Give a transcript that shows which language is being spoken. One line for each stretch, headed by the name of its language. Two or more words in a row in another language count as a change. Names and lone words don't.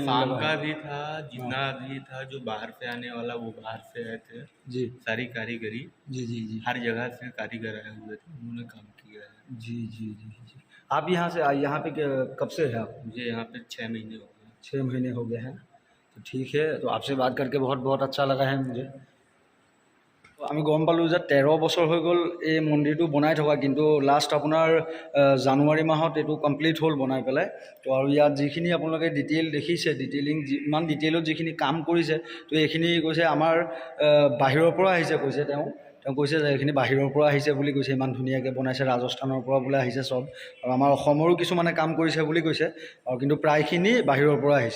Hindi: असम का भी था, जितना भी था जो बाहर से आने वाला वो बाहर से आए थे जी। सारी कारीगरी जी, हर जगह से कारीगर आए हुए थे, उन्होंने काम किया है। जी। आप यहाँ पे कब से है आप? मुझे यहाँ पे 6 महीने हो गए। 6 महीने हो गए हैं। तो ठीक है, तो आपसे बात करके बहुत अच्छा लगा है मुझे।
Assamese: আমি গম পালোঁ যে 13 বছৰ হৈ গ'ল এই মন্দিৰটো বনাই থকা, কিন্তু লাষ্ট আপোনাৰ জানুৱাৰী মাহত এইটো কমপ্লিট হ'ল বনাই পেলাই। তো আৰু ইয়াত যিখিনি আপোনালোকে ডিটেইল দেখিছে, ইমান ডিটেইলত যিখিনি কাম কৰিছে, তো এইখিনি কৈছে আমাৰ বাহিৰৰ পৰা আহিছে, কৈছে তেওঁ কৈছে যে এইখিনি বাহিৰৰ পৰা আহিছে বুলি কৈছে, ইমান ধুনীয়াকৈ বনাইছে, ৰাজস্থানৰ পৰা বোলে আহিছে চব, আৰু আমাৰ অসমৰো কিছুমানে কাম কৰিছে বুলি কৈছে, আৰু কিন্তু প্ৰায়খিনি বাহিৰৰ পৰা আহিছে।